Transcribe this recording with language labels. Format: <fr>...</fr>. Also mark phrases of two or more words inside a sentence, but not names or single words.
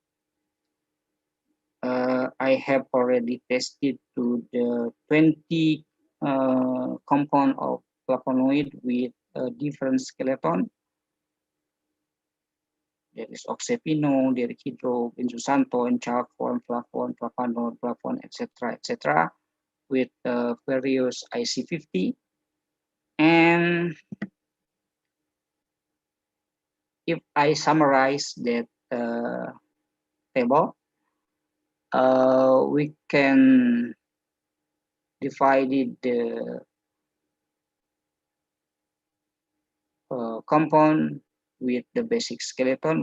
<en>I have already tested to the 20 compound of flavonoid with a different skeleton. There is oxepino, there is hydro, benzosanton, chalcone, flavone, flavanone, flavone, etc., with various IC50. And if I summarize that table, we can divide the compound with the basic skeleton.</en>